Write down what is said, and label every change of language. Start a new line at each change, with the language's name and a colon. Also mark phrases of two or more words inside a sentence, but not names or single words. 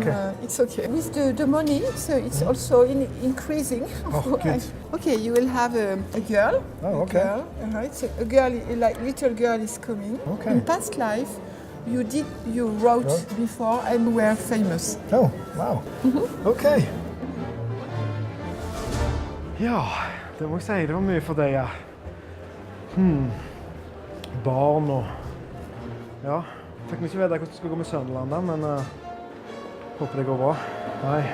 English: Okay. it's okay. With the money, so it's also increasing. Oh, good. Okay, you will have a girl. Oh, okay. A girl, so a girl, like little girl is coming. Okay. In past life, you wrote before and were famous. Oh, wow. Okay.
Norwegian: Ja, det må jeg si. Det var mye for deg, ja. Barn og... Ja, fikk vi ikke vite hvordan det skulle gå med Sønderland, men håper det går bra.